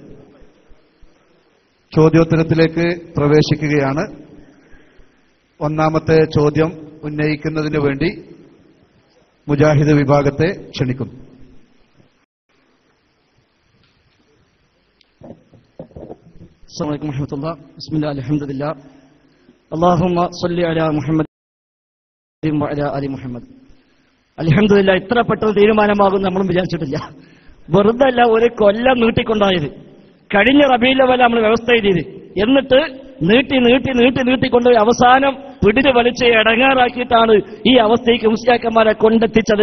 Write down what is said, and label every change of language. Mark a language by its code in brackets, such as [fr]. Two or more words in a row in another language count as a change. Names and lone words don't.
[ml] ചോദ്യോത്തരത്തിലേക്ക് പ്രവേശിക്കുകയാണ്. ഒന്നാമത്തെ ചോദ്യം ഉന്നയിക്കുന്നതിന് വേണ്ടി മുജാഹിദ് വിഭാഗത്തെ ക്ഷണിക്കുന്നു. [ar] السلام عليكم ورحمة الله. بسم الله الحمد لله. اللهم صل على محمد وعلى آل محمد. [ml] അൽഹംദുലില്ലാഹ്, ഇത്ര പെട്ടെന്ന് തീരുമാനമാകും നമ്മളും വിചാരിച്ചിട്ടില്ല. വെറുതെ അല്ല ഒരു കൊല്ലം നീട്ടിക്കൊണ്ടായത്. കഴിഞ്ഞ റബീഉൽ അവ്വൽ നമ്മൾ വ്യവസ്ഥ ചെയ്തത്, എന്നിട്ട് നീട്ടിക്കൊണ്ട് അവസാനം പിടിച്ച് വലിച്ച് ഇടങ്ങാറാക്കിയിട്ടാണ് ഈ അവസ്ഥയ്ക്ക് മുസ്ലിയാക്കന്മാരെ കൊണ്ടെത്തിച്ചത്.